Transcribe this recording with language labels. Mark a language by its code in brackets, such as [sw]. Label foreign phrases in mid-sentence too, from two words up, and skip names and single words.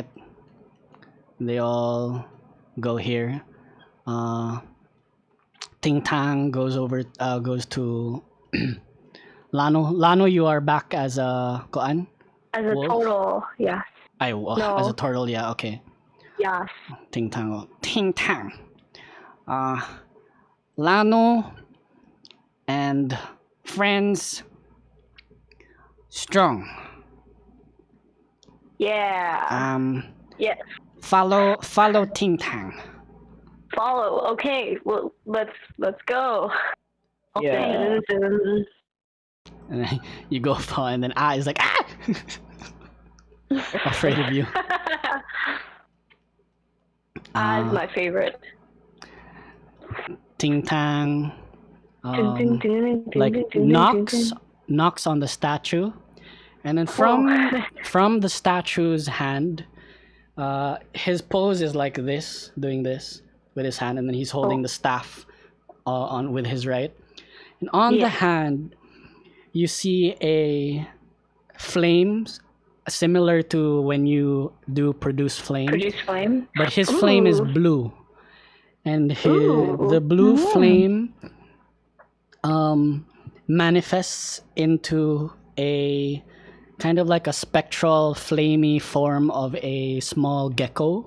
[en] They all go here. Ting Tang goes to Lanu. Lanu, you are back as a koan? As a Wolf? total, yes. No. As a turtle, yeah, okay. Yes. Ting Tang. Ting Tang. Lanu and friends strong. Yeah. Yes. Follow Ting Tang. Follow. Okay. Well, let's go. Yeah. And then you go follow, and then is like afraid of you. Is my favorite. Ting Tang Ding, ding, ding, like ding, ding, ding, knocks on the statue, and then Whoa. from the statue's hand, his pose is like this, doing this with his hand, and then he's holding the staff on with his right, and on the hand you see a flames similar to when you do produce flame, but his flame is blue, and the blue flame manifests into a kind of like a spectral flamey form of a small gecko.